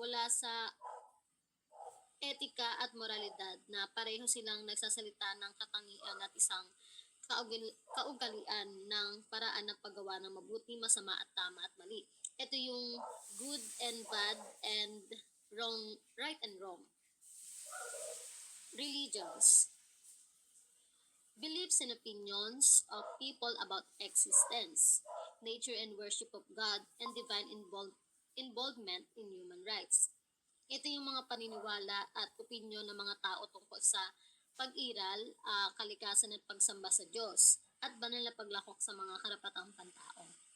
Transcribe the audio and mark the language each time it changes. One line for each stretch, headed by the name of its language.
Filipino: sa etika at moralidad na pareho silang nagsasalita ng katangian at isang kaugalian ng paraan ng paggawa ng mabuti, masama at tama at mali. Ito yung
English: good and bad and wrong, right and wrong. Religions. Beliefs and opinions of people about existence, nature and worship of God, and divine involvement in human rights.
Filipino: Ito yung mga paniniwala at opinyon ng mga tao tungkol sa pag-iral, kalikasan at pagsamba sa Diyos, at banal na paglakok sa mga karapatang pantao.